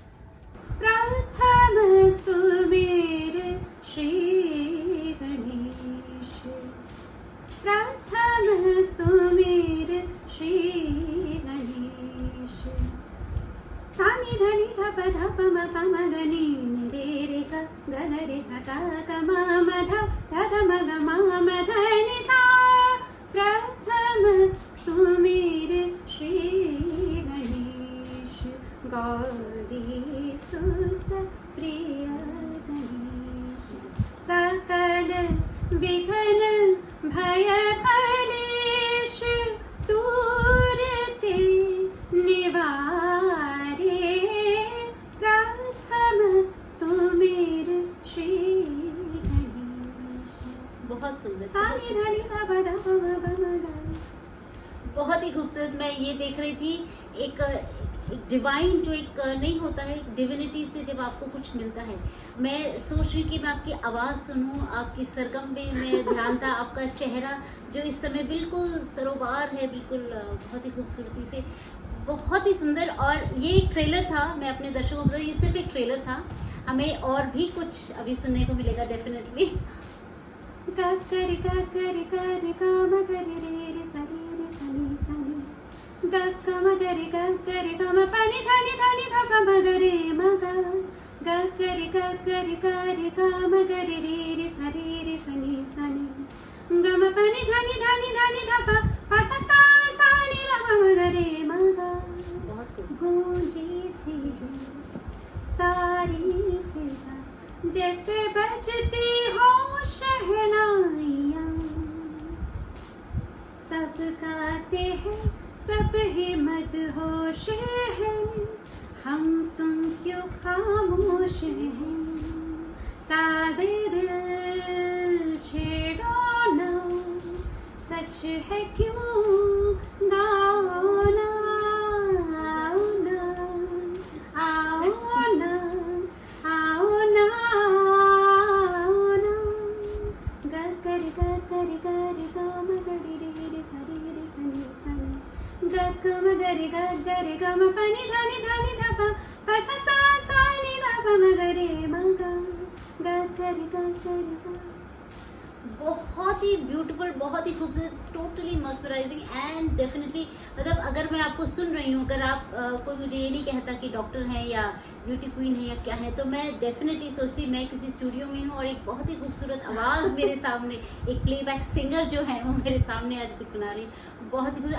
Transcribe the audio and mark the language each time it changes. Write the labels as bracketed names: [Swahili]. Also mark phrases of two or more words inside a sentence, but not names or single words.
[Hindi] प्रथम सुमेर श्री गणेश, प्रथम सुमेर श्री गणेश, सानी धनी धप धप म पम गनी रे रे ग ग रे सा ग ग म म ध ध ध म ग म म ध नि सा, प्रथम सुमेर श्री गणेश, गौरी सुत प्रिय गणेश, सकल विघ्न भय कलेश दूर ते निवारे, प्रथम सुमेर श्री गणेश। बहुत सुंदर, सानी धनी ध प ध प म प म ग। बहुत ही खूबसूरत। मैं ये देख रही थी एक डिवाइन जो एक नहीं होता है, डिविनिटी से जब आपको कुछ मिलता है, मैं सोच रही कि मैं आपकी आवाज़ सुनूं, आपकी सरगम में ध्यान था, आपका चेहरा जो इस समय बिल्कुल सरोबार है, बिल्कुल बहुत ही खूबसूरती से, बहुत ही सुंदर। और ये एक ट्रेलर था, मैं अपने दर्शकों को बताऊं, ये सिर्फ एक ट्रेलर था, हमें और भी कुछ अभी सुनने को मिलेगा डेफिनेटली। ग कर ग कर ग ग म ग रे रे सा रे रे सा नी सा नी, ग ग म ग रे ग म प नि ध नि ध नि ध प म ग रे म ग, ग कर ग म ग रे रे सा नी सा नी, ग म प नि ध नि ध नि ध नि ध प प सा सा नि ध प म ग रे म ग, बहुत खूब। गूंजी सी सारी फिजा जैसे बजती हो शहनाइयाँ, सब गाते हैं सब ही मदहोश है, हम तुम क्यों खामोश हैं, साज़े दिल छेड़ो ना, सच है क्यों गाओ ना, आओ ना, आओ ना, आओ ना, आओ ना, ग कर ग म ग रे रे सा रे सा नी सा नी, ग ग म ग रे ग म प नि ध नि ध नि ध प प सा सा नि ध प म ग रे म ग, ग कर ग। बहुत ही ब्यूटीफुल, बहुत ही खूबसूरत, [English] totally mesmerizing and definitely, [Hindi] मतलब अगर मैं आपको सुन रही हूँ, अगर आप कोई मुझे ये नहीं कहता कि डॉक्टर हैं या ब्यूटी क्वीन है या क्या है, तो मैं डेफिनेटली सोचती मैं किसी स्टूडियो में हूँ और एक बहुत ही खूबसूरत आवाज़ मेरे सामने, एक प्लेबैक सिंगर जो है वो मेरे सामने आज कुछ बना रही, बहुत ही खूबसूरत।